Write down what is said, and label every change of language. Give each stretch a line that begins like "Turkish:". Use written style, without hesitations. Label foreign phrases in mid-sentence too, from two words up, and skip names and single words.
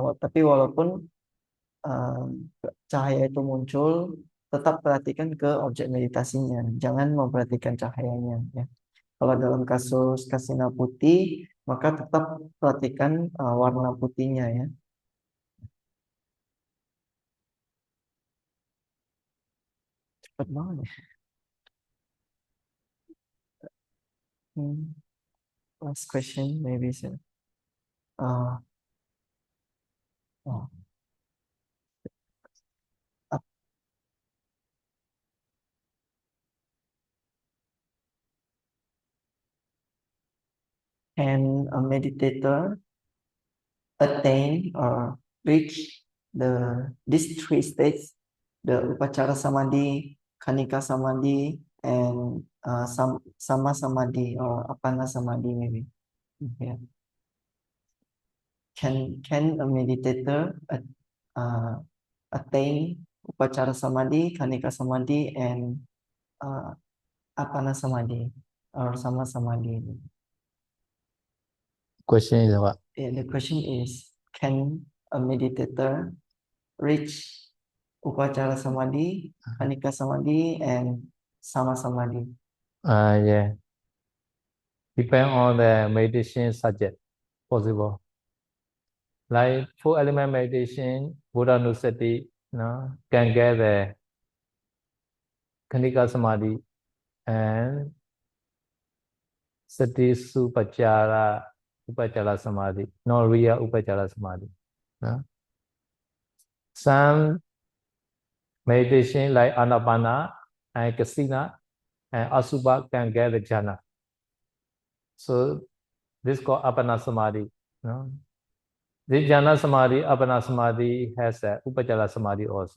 Indonesian: Tapi walaupun cahaya itu muncul, tetap perhatikan ke objek meditasinya. Jangan memperhatikan cahayanya ya. Kalau dalam kasus kasina putih, maka tetap perhatikan warna putihnya ya. Cepat banget ya.
English: Last question maybe sir. Uh, oh. Can a meditator attain or reach these three states, the
Pali: upachara samadhi, khanika samadhi,
English: and
Pali: sama samadhi
English: or
Pali: apana samadhi
English: maybe? Yeah. Can a meditator attain
Pali: upachara samadhi, khanika samadhi,
English: and
Pali: apana samadhi
English: or
Pali: sama samadhi?
English: Question is what? Yeah, the question is, can a meditator reach
Pali: upachara samadhi, khanika samadhi,
English: and
Pali: sama samadhi?
English: Yeah. Depend on the meditation subject, possible. Like full element meditation,
Pali: Buddha Nusati,
English: no, can get the
Pali: Khanika Samadhi
English: and
Pali: Sati Supachara Upachara Samadhi,
English: no real
Pali: Upachara Samadhi.
English: No? Some meditation like Anapana and Kasina and Asubha can get the jhana. So this is called
Pali: Apana Samadhi.
English: No? This
Pali: jhana Samadhi, Apana Samadhi
English: has a
Pali: Upachara Samadhi
English: also.